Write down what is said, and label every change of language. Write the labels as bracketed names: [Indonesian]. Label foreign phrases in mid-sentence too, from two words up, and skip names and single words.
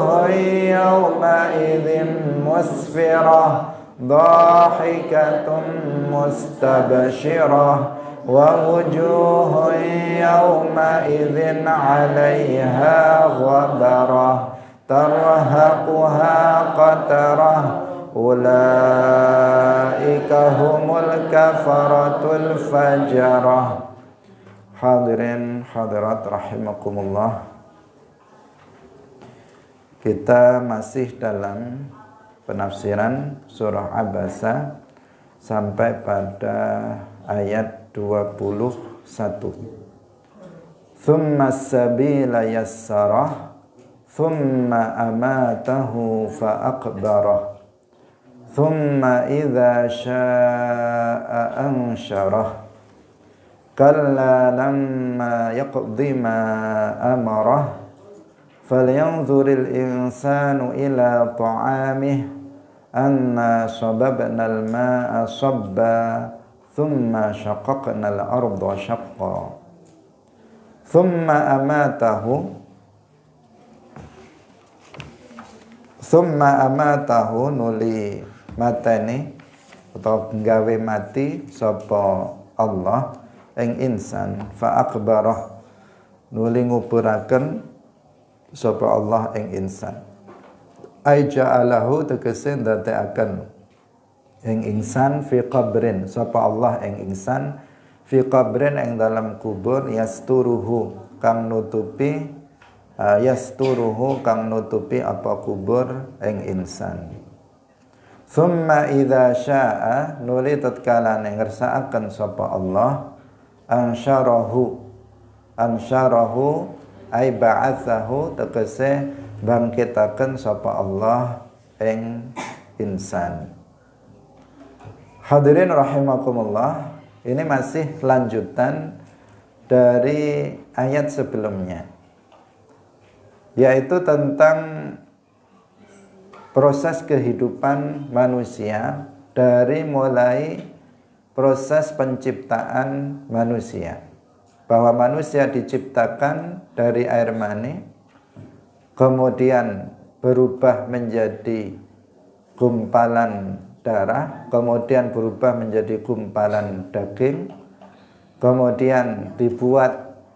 [Arabic] يومئذ مسفرة ضاحكة مستبشرة ووجوه يومئذ عليها غبرة ترهقها قترة أولئك هم الكفرة الفجرة. [Indonesian] Hadirin hadirat rahimakumullah, kita masih dalam penafsiran surah Abasa sampai pada ayat 21. [Arabic] ثم السبيل يسره ثم أماته فأقبره ثم إذا شاء أنشره كلا لما يقض ما أمره فلينظر الإنسان إلى طعامه أنا صببنا الماء صبا ثم شققنا الأرض شقا ثم [Javanese] amatahu nuli mateni atau nggawe mati sapa Allah ing insan [Arabic] فأقبره [Javanese] nuli nguburaken sapa Allah ing insan [Arabic] أي جعله [Javanese] tegese ndadekaken ing insan [Arabic] في قبر [Javanese] sapa Allah ing insan [Arabic] في قبر [Javanese] ing dalam kubur yasturuhu kang nutupi apa kubur ing insan. [Arabic] ثم إذا شاء [Javanese] nuli tatkala ngersakaken sapa Allah [Arabic] أنشره أي بعثه [Javanese] tegese bangkitaken sapa Allah ing insan. [Indonesian] Hadirin rahimakumullah, ini masih lanjutan dari ayat sebelumnya, yaitu tentang proses kehidupan manusia dari mulai proses penciptaan manusia, bahwa manusia diciptakan dari air mani, kemudian berubah menjadi gumpalan darah, kemudian berubah menjadi gumpalan daging, kemudian dibuat